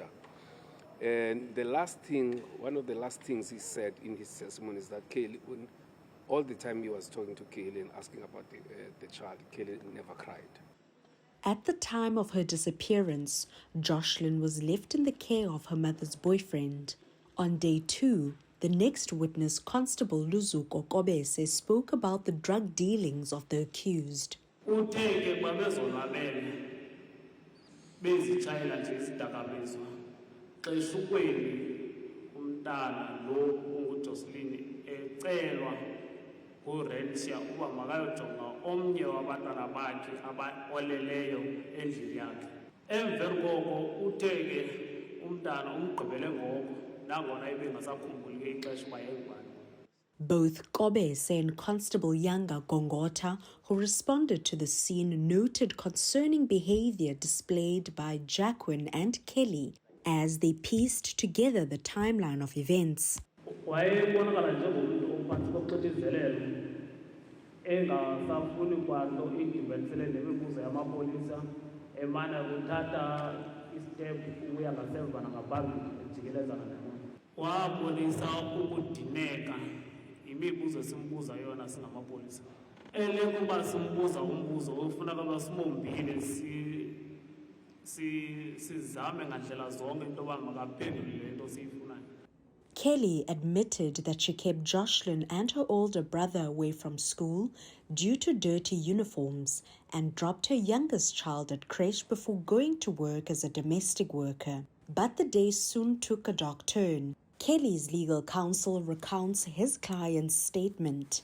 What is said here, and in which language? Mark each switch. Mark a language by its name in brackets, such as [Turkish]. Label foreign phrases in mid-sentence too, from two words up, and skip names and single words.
[English] And the last thing, one of the last things he said in his testimony is that Kelly, all the time he was talking to Kelly and asking about the child, Kelly never cried. At the time of her disappearance, Joshlin was left in the care of her mother's boyfriend. On day 2, the next witness, Constable Luzuko Kobese, spoke about the drug dealings of the accused. [Xhosa] uRensia uba makayojonga omnye wabantwana bakhe abaoleleyo endlini yakhe. Emveni koko uthe ke umntana umgqibele ngoko nangona ebengasakhumbuli ke ixesha uba yayingubani. [English] Both Kobese and Constable Yanga Gongota, who responded to the scene, noted concerning behavior displayed by Jacqueline and Kelly as they pieced together the timeline of events. [Xhosa] Wayebonakala njengomntu ophantsi koxinzelelo engasafuni kwanto idibenisele nemibuzo yamapolisa emana kuthatha istep ukuya ngasemva nangaphambili ejikelezana naye. Wabonisa ukudineka imibuzo esimbuza yona singamapolisa. Elekuba simbuza umbuzo ofuna kaba simombile sizame ngandlela zonke into ba makaphendule lento siyifunayo. [English] Kelly admitted that she kept Joshlin and her older brother away from school due to dirty uniforms and dropped her youngest child at creche before going to work as a domestic worker. But the day soon took a dark turn. Kelly's legal counsel recounts his client's statement.